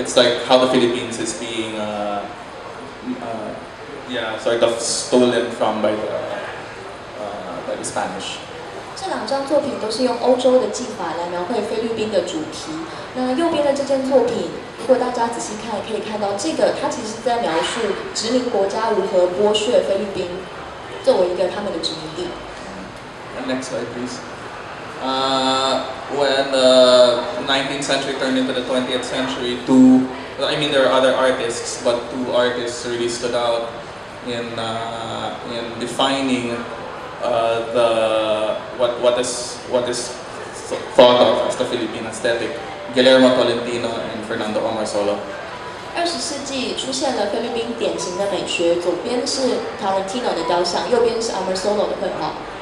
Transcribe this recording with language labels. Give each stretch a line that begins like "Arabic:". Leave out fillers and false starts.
English: It's like how the Philippines is being, sort of stolen from by the Spanish.
Chinese: 这两张作品都是用欧洲的技法来描绘菲律宾的主题。那右边的这件作品，如果大家仔细看，可以看到这个它其实是在描述殖民国家如何剥削菲律宾，作为一个他们的殖民地。
English: Next slide, please. When the 19th century turned into the 20th century, there are other artists, but two artists really stood out in defining what is thought of as the Philippine aesthetic. Guillermo Tolentino and Fernando Omar Solo.
Chinese: 20世纪出现了菲律宾典型的美学，左边是 Tolentino 的雕像，右边是 Omar Solo 的绘画。